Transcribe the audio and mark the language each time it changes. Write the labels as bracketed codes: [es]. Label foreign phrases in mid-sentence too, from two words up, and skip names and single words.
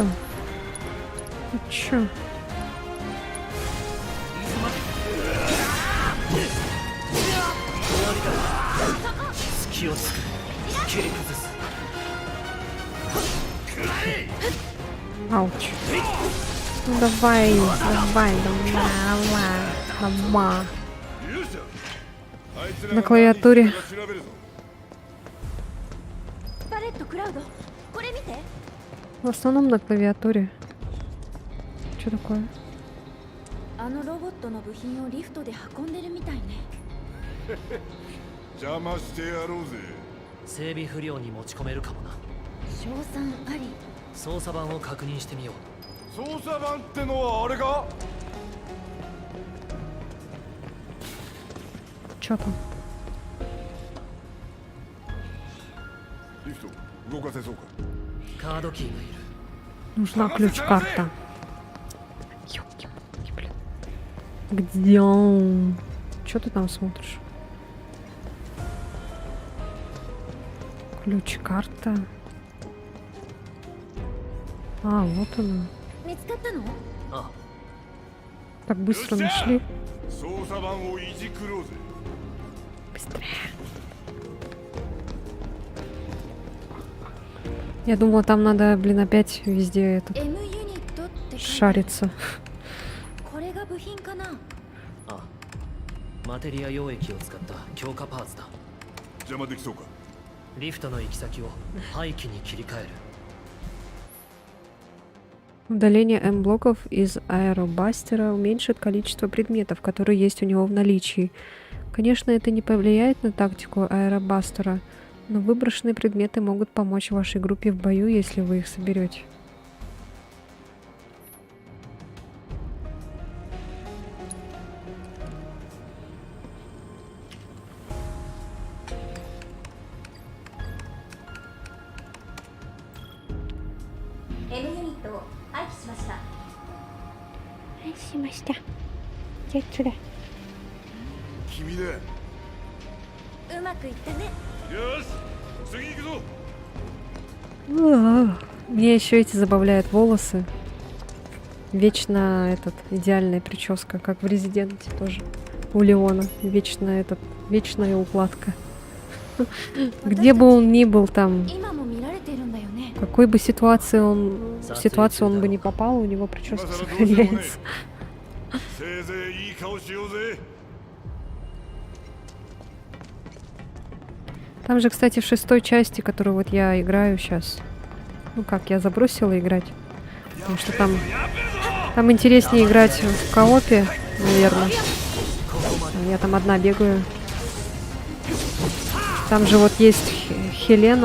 [ru] Ну чё? Ауч. Ну давай. На клавиатуре. [ja] バレットクラウド、これ見て。 [ru] В основном на клавиатуре. Что такое? [ja] あのロボットの部品をリフトで運んでるみたいね。邪魔してやろうぜ。整備不良に持ち込めるかもな。賞賛あり。操作盤を確認してみよう。操作盤ってのはあれか？ [ru] Чё там? [ja] リフト動かせそうか？カードキーがいる。 [ru] Нужна ключ-карта. Ёлки-палки, блин. Где он? Чё ты там смотришь? Ключ-карта. А, вот она. [ja] 見つかったの？あ、 [ru] Так быстро нашли. [ja] 操作盤をいじくろうぜ。 [ru] Быстрее. Я думала, там надо, блин, опять везде этот [ja] M ユニットって [ru] шариться. [ja] これが部品かな？あ、マテリア溶液を使った強化パーツだ。邪魔できそうか？リフトの行き先を廃棄に切り替える。 [ru] Удаление М-блоков из аэробастера уменьшит количество предметов, которые есть у него в наличии. Конечно, это не повлияет на тактику аэробастера, но выброшенные предметы могут помочь вашей группе в бою, если вы их соберете. [ja] M ユニットを廃棄しました。廃棄しました。じゃあ、それ。君だ。うまくいったね。よし、次行くぞ。 [ru] Мне еще эти забавляют волосы. Вечно идеальная прическа, как в Резиденте тоже. У Леона. Вечная укладка. Где бы он ни был там. [ja] 今も見られてるんだよね。 [ru] В какой бы ситуации в ситуацию он бы не попал, у него прическа сохраняется. [ja] せいぜいいい顔しようぜ。 [ru] Там же, кстати, в 6-й части, которую вот я играю сейчас. Ну как, я забросила играть. Потому что там интереснее играть в коопе, наверное. Я там одна бегаю. Там же вот есть Хелена.